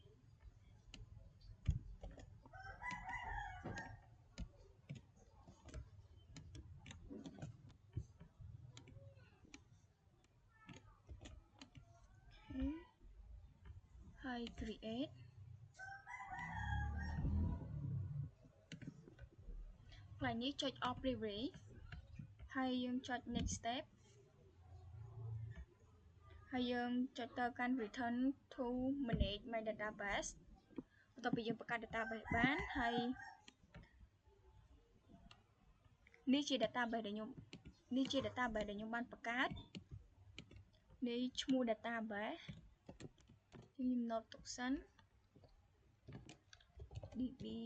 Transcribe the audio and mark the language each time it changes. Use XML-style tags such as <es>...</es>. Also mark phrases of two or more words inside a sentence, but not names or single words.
<km>ហើយ create កន្លែងនេះចុច</km> <en>off privilege</en> <km>ហើយយើងចុច</km> <en>next step</en> <km>ហើយយើងចុចទៅកាន់</km> <en>return to manage my database</en> <km>បន្ទាប់ពីយើងបង្កើត database បានហើយ នេះជា database ដែលខ្ញុំបានបង្កើតនេះឈ្មោះ database ខ្ញុំ note ទុកសិន db</km>